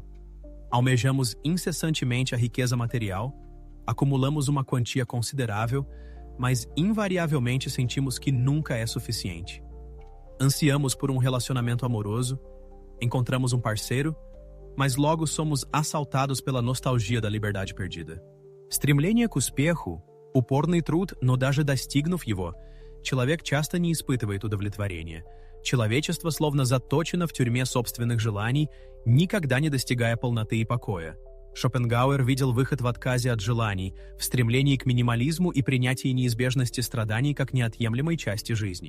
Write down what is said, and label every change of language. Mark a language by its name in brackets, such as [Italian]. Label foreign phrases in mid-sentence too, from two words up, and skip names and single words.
[Portuguese] Almejamos incessantemente a riqueza material, acumulamos uma quantia considerável, mas invariavelmente sentimos que nunca é suficiente. Ansiamos por um relacionamento amoroso, encontramos um parceiro, mas logo somos assaltados pela nostalgia da liberdade perdida. [Russian] Стремление к успеху, упорный труд, но даже достигнув его, человек часто не испытывает удовлетворения. Человечество словно заточено в тюрьме собственных желаний, никогда не достигая полноты и покоя. Шопенгауэр видел выход в отказе от желаний, в стремлении к минимализму и принятии неизбежности страданий как неотъемлемой части жизни.